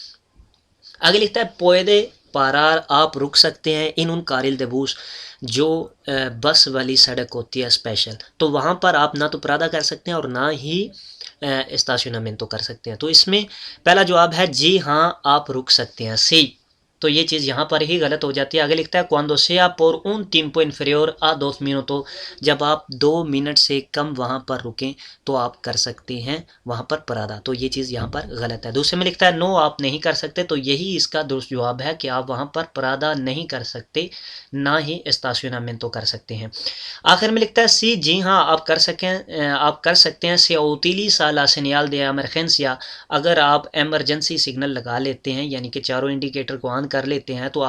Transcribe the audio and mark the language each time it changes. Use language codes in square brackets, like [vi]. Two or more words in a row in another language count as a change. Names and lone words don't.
[ur] آگے لکھتا ہے [es] puede parar, [ur] آپ رک سکتے ہیں، [es] en carril de bus, [ur] جو بس والی سڑک ہوتی ہے اسپیشل، تو وہاں پر آپ نہ تو پرادا کر سکتے ہیں اور نہ ہی اسٹیشنامنٹو کر سکتے ہیں، تو اس میں پہلا جواب ہے جی ہاں آپ رک سکتے ہیں، سی، تو یہ چیز یہاں پر ہی غلط ہو جاتی ہے۔ آگے لکھتا ہے [es] cuando sea por un tiempo inferior a 2 minutos، [ur] جب آپ 2 منٹ سے کم وہاں پر رکیں تو آپ کر سکتے ہیں وہاں پر پرادا، تو یہ چیز یہاں پر غلط ہے۔ دوسرے میں لکھتا ہے نو آپ نہیں کر سکتے، تو یہی اس کا درست جواب ہے کہ آپ وہاں پر پرادا نہیں کر سکتے، نہ ہی اسٹیشنامنٹو کر سکتے ہیں۔ آخر میں لکھتا ہے سی جی ہاں آپ کر سکتے ہیں [es] se utiliza la señal de emergencia, [ur] اگر آپ ایمرجنسی سگنل لگا لیتے ہیں یعنی کہ چاروں انڈیکیٹر کو آن کر لیتے ہیں تو